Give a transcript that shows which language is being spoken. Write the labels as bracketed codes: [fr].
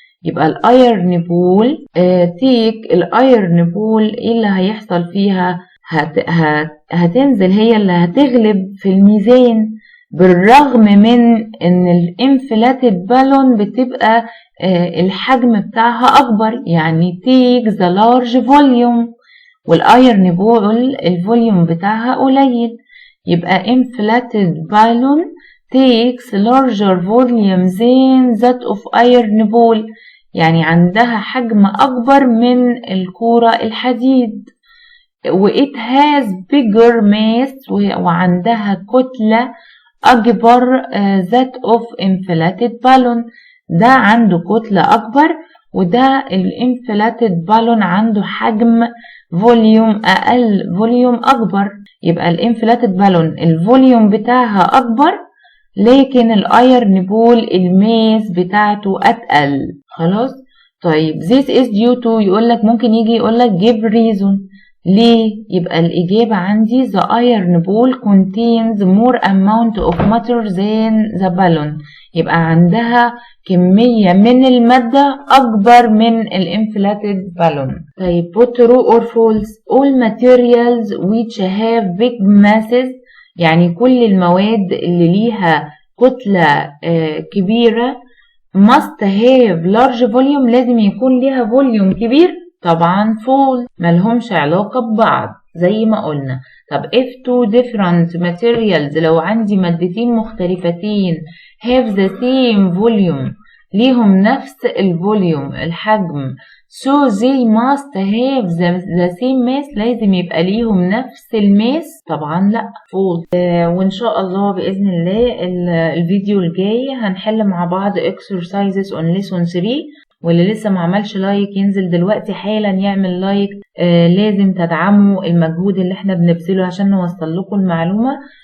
[ar] يبقى الايرن بول تيك الايرن بول، ايه اللي هيحصل فيها؟ هتنزل، هي اللي هتغلب في الميزان، بالرغم من ان الانفلاتد بالون بتبقى الحجم بتاعها اكبر، يعني [en] take the large volume، [ar] والايرن بول الفوليوم بتاعها قليل. يبقى [en] inflated balloon takes larger volume than that of iron ball، [ar] يعني عندها حجم اكبر من الكورة الحديد. و [en] it has bigger mass، [ar] وعندها كتلة أكبر [en] that of inflated balloon، [ar] ده عنده كتلة أكبر، وده الانفلاتد بالون عنده حجم فوليوم أقل، فوليوم أكبر. يبقى الانفلاتد بالون الفوليوم بتاعها أكبر، لكن الايرن بول الماس بتاعته أتقل. خلاص. طيب [en] this is due to، [ar] يقولك ممكن يجي يقولك [en] give reason [ar] ليه. يبقى الإجابة عندي [en] the iron ball contains more amount of matter than the balloon، [ar] يبقى عندها كمية من المادة أكبر من الانفلاتد بالون. طيب [en] put true or false all materials which have big masses، [ar] يعني كل المواد اللي ليها كتلة كبيرة [en] must have large volume، [ar] لازم يكون ليها فوليوم كبير. طبعا false، ملهمش علاقة ببعض زي ما قلنا. طب [en] if two different materials، [ar] لو عندي مادتين مختلفتين [en] have the same volume، [ar] ليهم نفس الفوليوم الحجم، [en] So they must have the same mass. [ar] لازم يبقى ليهم نفس الماس؟ طبعا لا، false. وإن شاء الله بإذن الله الفيديو الجاي هنحل مع بعض [en] exercises on lesson 3. [ar] واللي لسه ما عملش لايك ينزل دلوقتي حالا يعمل لايك. لازم تدعموا المجهود اللي احنا بنبذله عشان نوصل لكم المعلومة.